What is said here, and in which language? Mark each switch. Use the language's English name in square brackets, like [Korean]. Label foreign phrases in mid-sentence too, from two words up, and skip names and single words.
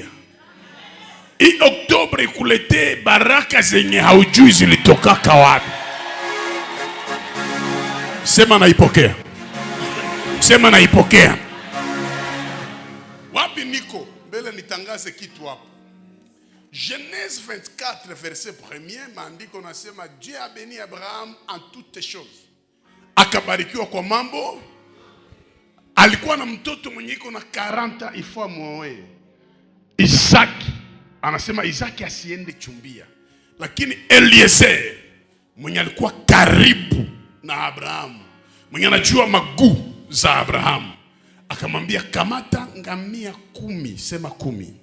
[Swahili] Hii Oktobre ikulete baraka zenye haujui zilitokaka wapi. Sema naipokea. Sema naipokea. Wapi niko? Mbele nitangaze kitu hapo. [French] Genèse 24 verset 1er, [Swahili] maandiko nasema [French] Dieu a béni Abraham en toutes choses. [Swahili] Akabarikiwa kwa mambo. Alikuwa na mtoto mwenye iko na 40 ifua muoe. Isaki. Anasema Isaki asiende chumbia. Lakini Eliezer mwenye alikuwa karibu na Abrahamu, mwenye anajua maguu za Abrahamu, akamwambia kamata ngamia 10, sema 10.